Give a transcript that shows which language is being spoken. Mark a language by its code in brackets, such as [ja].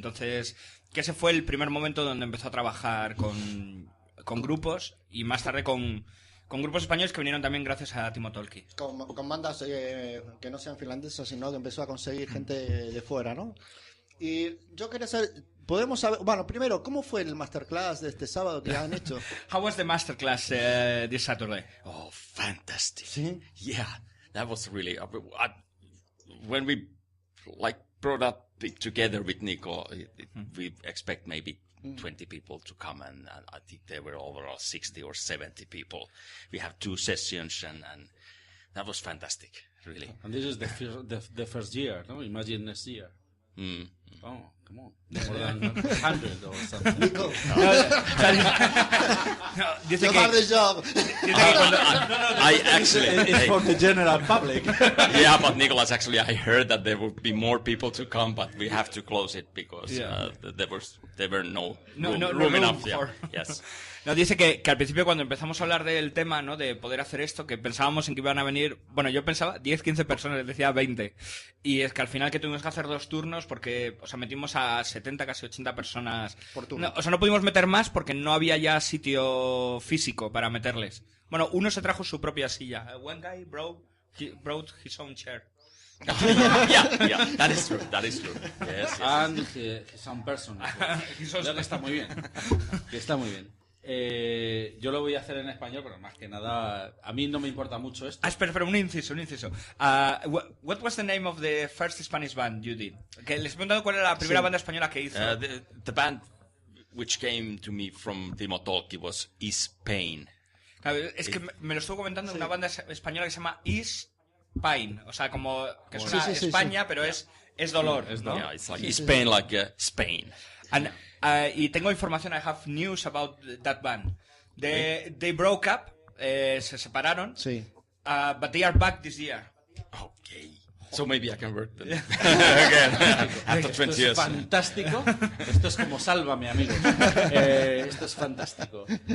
[es] Entonces, que ese fue el primer momento donde empezó a trabajar con grupos y más tarde con grupos españoles que vinieron también gracias a Timo Tolkki. Con bandas que no sean finlandesas, sino que empezó a conseguir gente de fuera, ¿no? Y yo quería saber, podemos saber, bueno, primero, ¿cómo fue el masterclass de este sábado que han hecho? [en] How was the masterclass this Saturday? Oh, fantastic! [es] ¿Sí? [en] Yeah, that was really. When we brought up it together with Nico, we expect maybe 20 people to come, and I think there were overall 60 or 70 people. We have 2 sessions, and that was fantastic, really. And this is the first year, no? Imagine next year. Oh, come on. More than 100 or something. Nico, [es] Dice [en] you [es] que, [en] have the job. I actually, It's for the general public. yeah, but Nicholas, actually, I heard that there would be more people to come, but we have to close it because there were no room enough. for- Yeah. Yes. [es] Nos dice que al principio cuando empezamos a hablar del tema, ¿no? De poder hacer esto, que pensábamos en que iban a venir, bueno, yo pensaba 10, 15 personas, les decía 20. Y es que al final que tuvimos que hacer 2 turnos porque, o sea, metimos a 70, casi 80 personas. Por turno. No, o sea, no pudimos meter más porque no había ya sitio físico para meterles. Bueno, uno se trajo su propia silla. [en] One guy brought his own chair. yeah, that is true. Yes. And his own person. [es] Creo que está muy bien. Que está muy bien. Yo lo voy a hacer en español, pero más que nada, a mí no me importa mucho esto. Espera, un inciso. [en] What was the name of the first Spanish band you did? [es] Que les he preguntado cuál era la primera banda española que hizo. [en] The band which came to me from Timo Tolkki was Is Pain. [es] Claro, es que me lo estuvo comentando una banda española que se llama Is Pain. O sea, como que es una España, pero es dolor, ¿no? [en] Yeah, it's like Is Pain, like Spain. And, [es] y tengo información, [en] I have news about that band. They broke up, [es] se separaron, [en] but they are back this year. Okay. So maybe I can work them again after 20 years. [es] Esto es fantástico. Esto es como Sálvame, amigos. Esto es fantástico.